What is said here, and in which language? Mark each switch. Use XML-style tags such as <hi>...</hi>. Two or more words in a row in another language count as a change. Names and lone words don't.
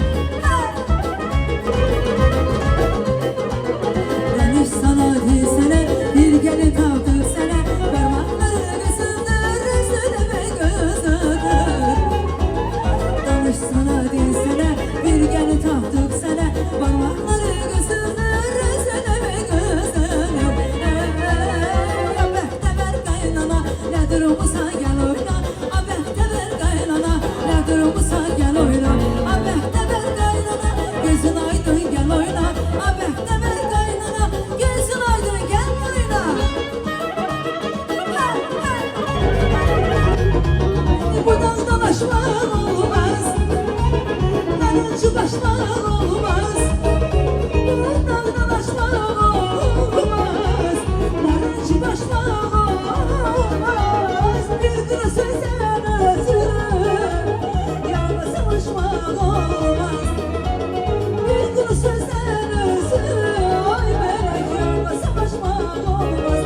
<az>Deniz sana desene, bir gelin tapdık sene, parmakları kısıldır, üstüne gözüdür. Danış sana desene, bir gelin tapdık sene, parmakları kısıldır, üstüne gözüdür. Bəxtəvər qaynana, nə durmusan gəl oyna, bəxtəvər qaynana, nə durmusan gəl oyna, bəxtəvər qaynana, gözün aydın gəl oyna, bəxtəvər qaynana, gözün aydın gəl oyna. Bu dağdan aşmaq olmaz, narıncı başmaq olmaz. Bu dağdan aşmaq olmaz, narıncı başmaq olmaz.</az> <tr>Bir kuru sözden ötürü yalnız savaşmaq olmaz. Bir kuru sözden ötürü ay melek yalnız savaşmaq olmaz.</tr>